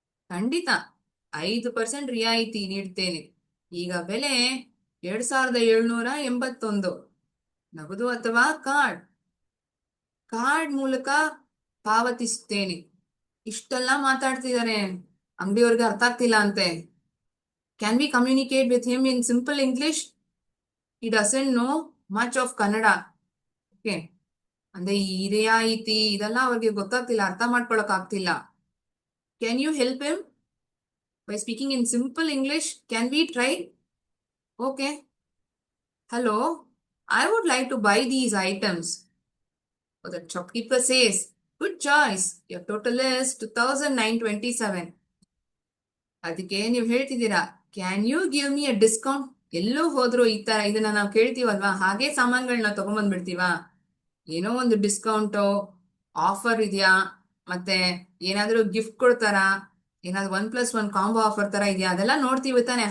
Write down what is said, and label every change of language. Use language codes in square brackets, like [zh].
[kn] ಖಂಡಿತ 5% ರಿಯಾಯಿತಿ ನೀಡ್ತೇನೆ. ಈಗ ಬೆಲೆ 2781. ನಗದು ಅಥವಾ ಕಾರ್ಡ್ ಮೂಲಕ ಪಾವತಿಸುತ್ತೇನೆ. ಇಷ್ಟೆಲ್ಲ ಮಾತಾಡ್ತಿದ್ದಾರೆ, ಅಂಗಡಿಯವ್ರಿಗೆ ಅರ್ಥ ಆಗ್ತಿಲ್ಲ ಅಂತೆ. [en] Can we communicate with him in simple English? he doesn't know much of Kannada. [kn] Okay, ಅಂದ್ರೆ ಈ ರಿಯಾಯಿತಿ ಇದೆಲ್ಲ ಅವ್ರಿಗೆ ಗೊತ್ತಾಗ್ತಿಲ್ಲ, ಅರ್ಥ ಮಾಡ್ಕೊಳಕ್ ಆಗ್ತಿಲ್ಲ. [en] Can you help him by speaking in simple English? Can we try? Okay. Hello. I would like to buy these items. So the shopkeeper says, good choice. Your total is 2,927. [kn] ಅದಕ್ಕೆ ನೀವು ಹೇಳ್ತಿದ್ದೀರಾ, [en] Can you give me a discount? [kn] ಎಲ್ಲೂ ಹೋದ್ರು ಈ ತರ ಇದನ್ನ ನಾವು ಕೇಳ್ತೀವಲ್ವಾ, ಹಾಗೆ ಸಾಮಾನುಗಳನ್ನ ತಗೊಂಡ್ಬಂದ್ಬಿಡ್ತೀವಾ? ಏನೋ ಒಂದು ಡಿಸ್ಕೌಂಟು, ಆಫರ್ ಇದೆಯಾ, ಮತ್ತೆ ಏನಾದ್ರೂ ಗಿಫ್ಟ್ ಕೊಡ್ತಾರಾ, ಏನಾದ್ರು 1+1 ಕಾಂಬೋ ಆಫರ್ ತರ ಇದೆಯಾ, ಅದೆಲ್ಲ ನೋಡ್ತೀವಿ ತಾನೆ.